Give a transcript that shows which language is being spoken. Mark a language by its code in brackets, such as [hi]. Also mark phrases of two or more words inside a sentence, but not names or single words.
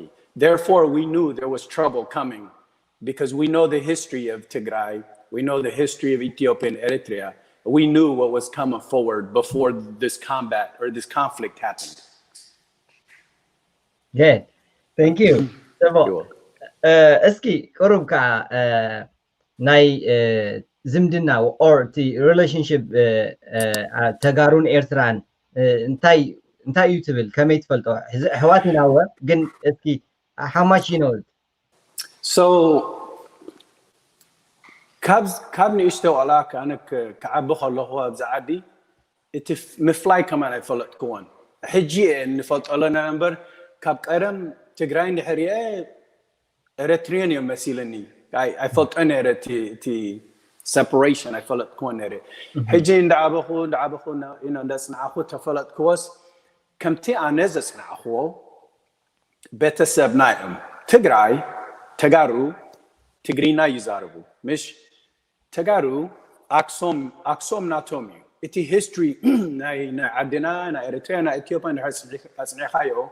[en] Therefore, we knew there was trouble coming because we know the history of Tigray, we know the history of Ethiopia and Eritrea. We knew what was coming forward before this combat or this conflict happened. Good. Thank you. [ti] እስኪ ኮሩብካ ናይ ዝምድና [en] or the relationship [ti] ተጋሩን ኤርትራን እንታይ እዩ ትብል ከመይ ትፈልጦ ሕዋትና ወ ግን እስኪ [en] how much you know it? [ti] So ካብ ንእሽተይ ቆላካ ኣነ ክዓቢ ከለኹ ኣብዚ ዓዲ እቲ ምፍላይ ከማን ኣይፈለጥክዎን ሕጂ ንፈልጦ ኣለና እምበር ካብ ቀደም ትግራይ እንድሕሪአ ኤርትሪያን እዮም መሲለኒ ኣይፈልጦን ነይረ እቲ separation ኣይፈለጥክዎን ነይረ ሕጂ እንዳዓበኹ እንዳፅንዓኹ ተፈለጥክዎስ ከምቲ ኣነ ዘፅንዓኽዎ ቤተሰብና እዮም ትግራይ ተጋሩ ትግሪና ይዛረቡ ምሽ ተጋሩ ኣክሶም ናቶም እዩ እቲ history ናይ ዓድና ናይ ኤርትራ ናይ ኢትዮጵያ ኣፅኒዕኻዮ